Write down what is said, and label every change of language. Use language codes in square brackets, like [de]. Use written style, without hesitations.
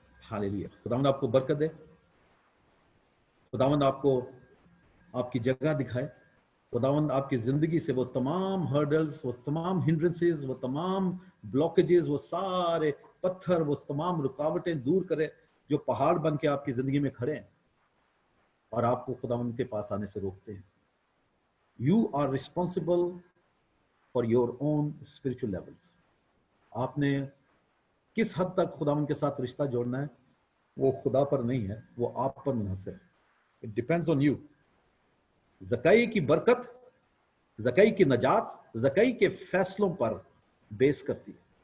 [ur] ہاللیلویا. خداوند آپ کو برکت دے. خداوند آپ کو آپ کی جگہ دکھائے. خداوند آپ کی زندگی سے وہ تمام [en] hurdles, [ur] وہ تمام [en] hindrances, [ur] وہ تمام [en] blockages, [ur] وہ سارے پتھر, وہ تمام رکاوٹیں دور کرے جو پہاڑ بن کے آپ کی زندگی میں کھڑے ہیں اور آپ کو خداوند کے پاس آنے سے روکتے ہیں. [en] You are responsible for your own spiritual levels. [ur] آپ نے کس حد تک خداوند کے ساتھ رشتہ جوڑنا ہے وہ خدا پر نہیں ہے, وہ آپ پر منحصر ہے. [en] It depends on you. [ur] زکائی کی برکت, زکائی کی نجات, زکائی کے فیصلوں پر بیس کرتی ہے.